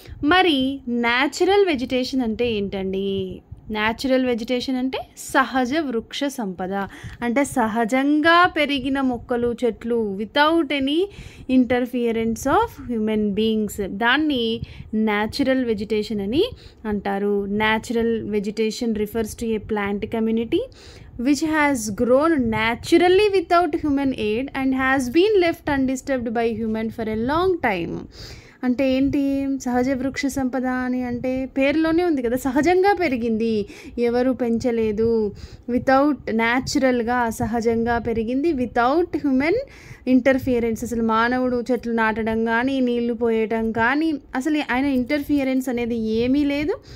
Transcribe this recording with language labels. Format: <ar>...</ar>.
<te>మరి natural vegetation అంటే ఏంటండి? న్యాచురల్ వెజిటేషన్ అంటే సహజ వృక్ష సంపద. అంటే సహజంగా పెరిగిన మొక్కలు, చెట్లు</te> <en>Without any interference of human beings.</en> <te>దాన్ని న్యాచురల్ వెజిటేషన్ అని అంటారు.</te> <en>Natural vegetation refers to a plant community which has grown naturally without human aid and has been left undisturbed by human for a long time.</en> <te>అంటే ఏంటి సహజ వృక్ష సంపద అని అంటే? పేరులోనే ఉంది కదా, సహజంగా పెరిగింది, ఎవరు పెంచలేదు. వితౌట్, న్యాచురల్గా సహజంగా పెరిగింది,</te> <en>Without human interference.</en> <te>అసలు మానవుడు చెట్లు నాటడం కానీ, నీళ్లు పోయటం కానీ, అసలు ఆయన ఇంటర్ఫియరెన్స్ అనేది ఏమీ లేదు.</te>